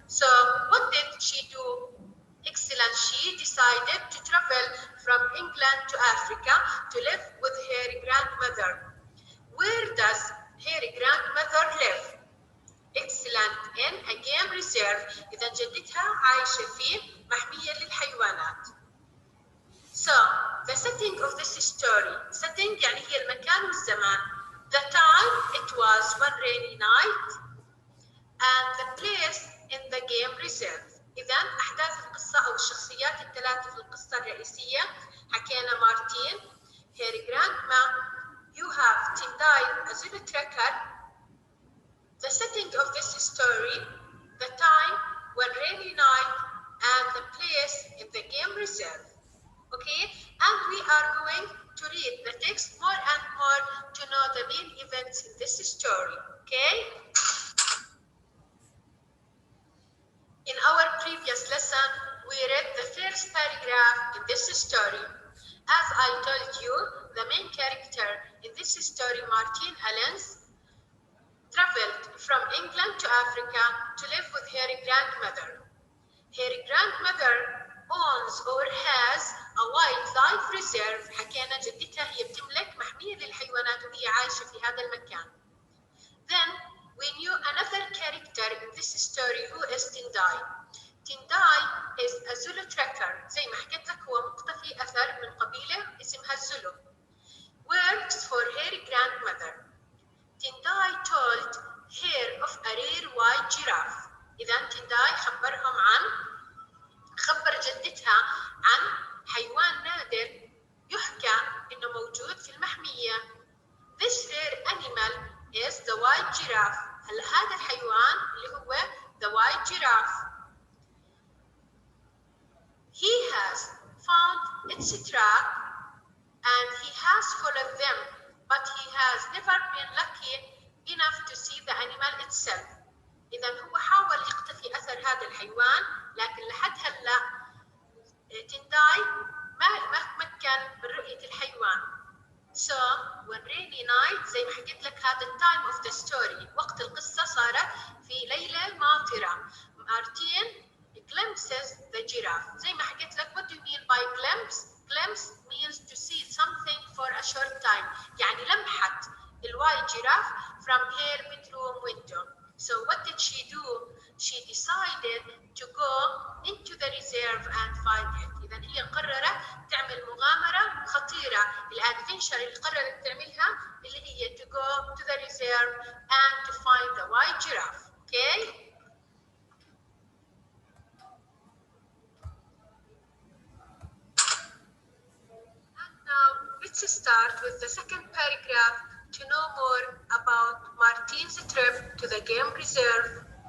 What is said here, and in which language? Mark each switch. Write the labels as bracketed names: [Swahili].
[English] So what did she do? Excellent, she decided to travel from England to Africa to live with her grandmother. Where does her grandmother live? Excellent, in a game reserve. [Arabic] إذا جدتها عايشة في محمية للحيوانات. [English] So, the setting of this story. [Arabic] Setting يعني هي المكان والزمان. [English] The time, it was one rainy night. And the place in the game reserve. [Arabic] إذا أحداث القصة أو الشخصيات الثلاثة في القصة الرئيسية. حكينا [English] Martine, her grandma, you have Tindai, a zulu tracker. The setting of this story, the time, one rainy night, and the place in the game reserve. Okay, and we are going to read the text more and more to know the main events in this story. Okay? In our previous lesson, we read the first paragraph in this story. As I told you, the main character in this story, Martine Allens, traveled from England to Africa to live with her grandmother. Her grandmother owns or has a wildlife reserve. [Arabic] حكينا جدتها هي بتملك محمية للحيوانات وهي عايشة في هذا المكان. [English] Then we knew another character in this story who is Tindai. Tindai is a Zulu tracker. [Arabic] زي ما حكيت لك هو مقتفي أثر من قبيلة اسمها الزلو. [English] Works for her grandmother. Tindai told her of a rare white giraffe. [Arabic] إذا Tindai خبر جدتها عن حيوان نادر يحكى إنه موجود في المحمية. [English] This rare animal is the white giraffe. [Arabic] هلا هذا الحيوان اللي هو [English] the white giraffe. He has found its trap and he has followed them, but he has never been lucky enough to see the animal itself. [Arabic] إذا هو حاول يختفي أثر هذا الحيوان لكن لحد هلا تنداي ما تمكن من رؤية الحيوان. [English] So when rainy night [Arabic] زي ما حكيت لك هذا [English] time of the story [Arabic] وقت القصة صارت في ليلة ماطرة. [English] Martine glimpses the giraffe. [Arabic] زي ما حكيت لك [English] what do you mean by glimpse? Glimpse means to see something for a short time. [Arabic] يعني لمحت الوايت [English] giraffe from her bedroom window. So what did she do? She decided to go into the reserve and find it. [Arabic] إذا هي قررت تعمل مغامرة خطيرة. الادفنشر اللي قررت تعملها اللي هي [English] to go to the reserve and to find the white giraffe. Okay? And now let's start with the second paragraph to know more about Martine's trip to the game reserve.